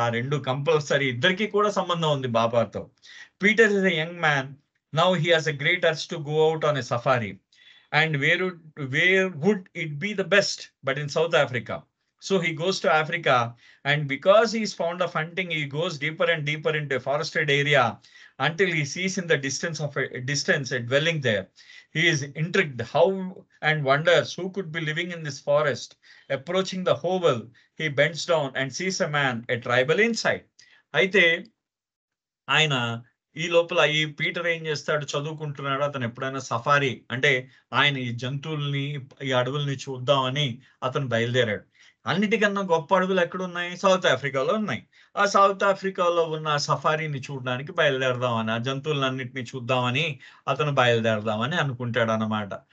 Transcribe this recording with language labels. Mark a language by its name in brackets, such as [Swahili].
[Telugu] ఆ 2 కంపల్సరీ, ఇద్దరికి కూడా సంబంధం ఉంది బాబాతో. [English] Peter is a young man. Now he has a great urge to go out on a safari. And where would it be the best but in South Africa? So he goes to Africa, and because he's fond of hunting, he goes deeper and deeper into a forested area until he sees in the distance a dwelling there. He is intrigued how and wonders who could be living in this forest. Approaching the hovel, he bends down and sees a man, a tribal inside. [Telugu] అయితే ఆయన ఈ లోపల ఈ Peter ఏం చేస్తాడు, చదువుకుంటున్నాడు. అతను ఎప్పుడైనా సఫారీ అంటే ఆయన ఈ జంతువుల్ని, ఈ అడవుల్ని చూద్దామని అతను బయలుదేరాడు. అన్నిటికన్నా గొప్ప అడవులు ఎక్కడున్నాయి? సౌత్ ఆఫ్రికాలో ఉన్నాయి. ఆ సౌత్ ఆఫ్రికాలో ఉన్న సఫారీని చూడడానికి బయలుదేరదామని, ఆ జంతువులన్నిటిని చూద్దామని అతను బయలుదేరదామని అనుకుంటాడు అన్నమాట.